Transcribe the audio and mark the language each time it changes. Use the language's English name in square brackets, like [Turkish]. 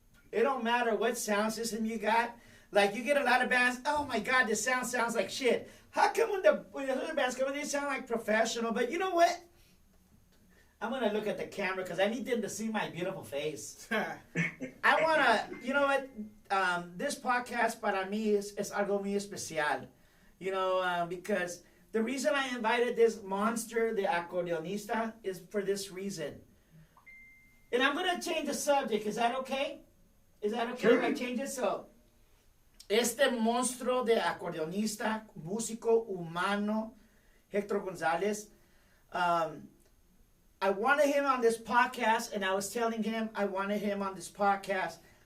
[English] It don't matter what sound system you got. Like, you get a lot of bands, oh my God, this sounds like shit. How come when the other bands come in, they sound like professional? But you know what? I'm going to look at the camera because I need them to see my beautiful face. I want to, you know what? This podcast [Spanish] para mí es algo muy especial. [English] Because the reason I invited this monster, the accordionista, is for this reason. And I'm going to change the subject. Is that okay? Is that okay if I change it? So, [Spanish] este monstruo de accordionista, músico humano, [English] Hector Gonzalez, I wanted him on this podcast, and I was telling him I wanted him on this podcast.